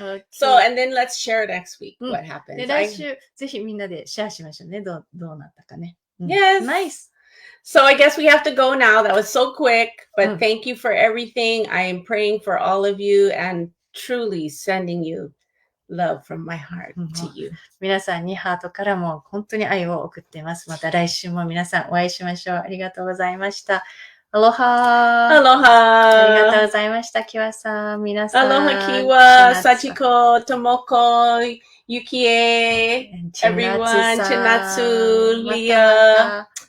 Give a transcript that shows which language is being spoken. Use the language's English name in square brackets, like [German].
[English] So, and then let's share next week what happened. [Japanese] で、来週、ぜひみんなでシェアしましょうね。どうなったかね。 [English] Yes. Nice.So I guess we have to go now. That was so quick, but thank you for everything. I am praying for all of you and truly sending you love from my heart to you. [Japanese] 皆さんにハートからも本当に愛を送っています。また来週も皆さんお会いしましょう。ありがとうございました。アロハ。アロハ。ありがとうございました、キワさん。皆さん。アロハキワ、サチコ、トモコ、ユキエ、everyone, チナツ、リア。